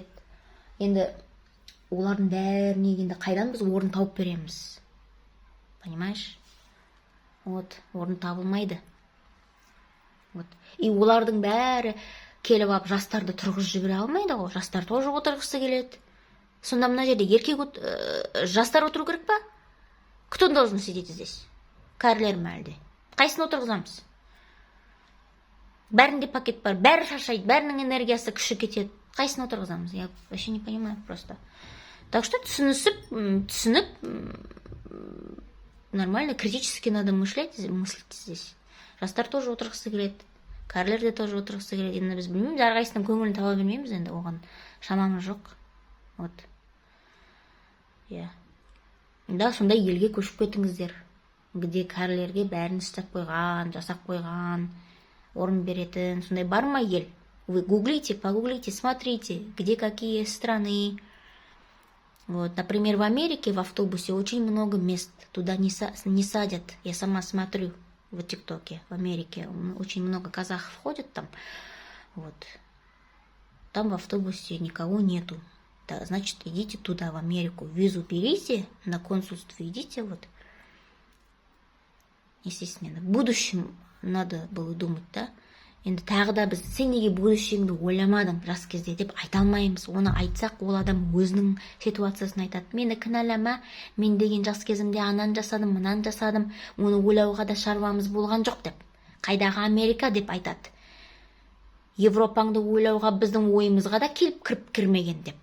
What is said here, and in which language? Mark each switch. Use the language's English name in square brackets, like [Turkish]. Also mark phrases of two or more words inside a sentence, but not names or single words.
[Kazakh] Енді олардың бәріне енді қайдан біз орын тауып береміз? [Russian] Понимаешь? Вот, [Kazakh] орын табылмайды. Вот. И олардың бәрі келіп алып жастарды тұрғызып жібере алмайды ғой. Жастар тоже отырғысы келеді. Сонда мына жерде еркек жастар отыру керек па? [Russian] Кто должен сидеть здесь? [Kazakh] Кәрілер ме әлде? Қайсыны отырғызамыз? Бәрінде пакет бар, бәрі шаршайды, бәрінің энергиясы күші кетеді. Қайсыны отырғызамыз? [Russian] Я вообще не понимаю просто. Так что түсініп, нормально, критически надо мыслить здесь. [Kazakh] Жастар тоже отырғысы келеді, кәрілер де тоже отырғысы келеді. Енді біз білмейміз, әрқайсының көңілін таба бермейміз, енді оған шамамыз жоқ. Вот. Да, сондай елге көшіп кетіңіздер, где кәрілерге бәрін істеп қойған, жасап қойған, орын беретін, сондай бар ма ел? [Russian] Вы гуглите, погуглите, смотрите, где какие страны. Вот, например, в Америке в автобусе очень много мест, туда не садят. Я сама смотрю в ТикТоке, в Америке очень много казахов ходят там. Вот. Там в автобусе никого нету. Да, значит, идите туда, в Америку, визу берите, на консульство идите, вот. Естественно, в будущем надо было думать, да? [Kazakh] Енді тағы да біз сен неге будущеңді ойламадың жас кезде деп айта алмаймыз. Оны айтсақ, ол адам өзінің ситуациясын айтады. Мені кінәлама, мен деген жас кезімде анан жасадым, мынан жасадым, оны ойлауға да шаруамыз болған жоқ деп. Қайдағы Америка деп айтады. Европаңды ойлауға біздің ойымызға да келіп кіріп кірмеген деп.